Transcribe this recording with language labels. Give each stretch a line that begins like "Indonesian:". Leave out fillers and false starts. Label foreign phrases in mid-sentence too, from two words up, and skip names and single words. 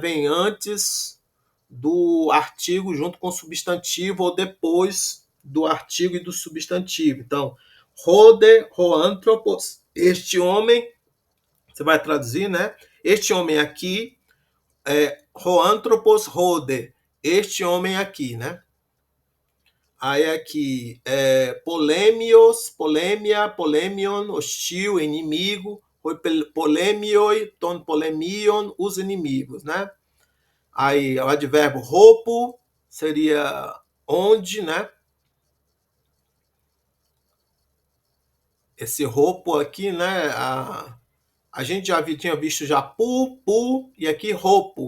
Portuguese: Vem antes do artigo junto com o substantivo ou depois do artigo e do substantivo. Então, roanthropos, este homem, você vai traduzir, né? Este homem aqui,
Greek: ὁ ἄνθρωπος ὅδε,
Portuguese: este homem aqui, né? Aí aqui,
Greek: πολέμιος, πολεμία, πολέμιον,
Portuguese: hostil, inimigo,
Greek: πολέμιοι, τῶν πολεμίων,
Portuguese: os inimigos, né? Aí o advérbio roupo seria onde, né? Esse roupo aqui, né? A gente já tinha visto já pu, e aqui roupo.